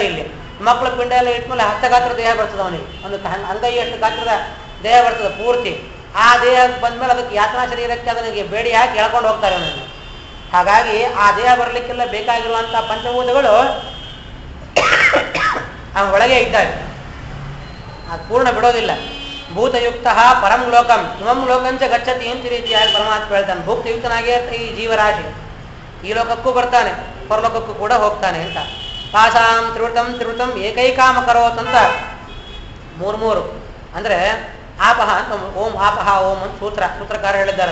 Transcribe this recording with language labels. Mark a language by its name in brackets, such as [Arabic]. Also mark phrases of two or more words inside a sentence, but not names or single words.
[Kannada] ಇಲ್ಲಿ ಮಕ್ಕಳ ಪಿಂಡ ಎಲ್ಲ ಇಟ್ಮೇಲೆ ಹಸ್ತ ಗಾತ್ರ ದೇಹ ಬರ್ತದೆ ಅವನಿಗೆ. ಒಂದು ಅಂಗೈಯಷ್ಟು ಗಾತ್ರದ ದೇಹ ಬರ್ತದೆ ಪೂರ್ತಿ. ಆ ದೇಹ ಬಂದ್ಮೇಲೆ ಅದಕ್ಕೆ ಯಾತನಾ ಶರೀರಕ್ಕೆ ಅದನಿಗೆ ಬೇಡಿ ಹಾಕಿ ಎಳ್ಕೊಂಡು ಹೋಗ್ತಾರೆ ಅವನನ್ನು. ಹಾಗಾಗಿ ಆ ದೇಹ ಬರಲಿಕ್ಕೆಲ್ಲ ಬೇಕಾಗಿರುವಂಥ ಪಂಚಭೂತಗಳು ಅವನ ಒಳಗೆ ಇದ್ದಾವೆ. ಅದು ಪೂರ್ಣ ಬಿಡೋದಿಲ್ಲ. [Sanskrit] ಭೂತಯುಕ್ತ ಪರಂ ಲೋಕಂ ಇಮಂ ಲೋಕಂಚ ಗಚ್ಚತಿ [Kannada] ಅಂತ ರೀತಿಯಾಗಿ ಪರಮಾತ್ಮ ಹೇಳ್ತಾನೆ. ಭೂತಯುಕ್ತನಾಗೇ ಈ ಜೀವರಾಶಿ ಈ ಲೋಕಕ್ಕೂ ಬರ್ತಾನೆ, ಪರಲೋಕಕ್ಕೂ ಕೂಡ ಹೋಗ್ತಾನೆ ಅಂತ. [Sanskrit] ಪಾಸಾಂ ತ್ರಿವೃತಂ ಏಕೈಕಾಮ ಕರೋತ್ [Kannada] ಅಂತ ಮೂರು ಅಂದ್ರೆ ಆಪಹ ಅಂತ [Sanskrit] ಓಂ ಆಪಹ ಓಂ [Kannada] ಅಂತ ಸೂತ್ರಕಾರ ಹೇಳಿದ್ದಾರೆ.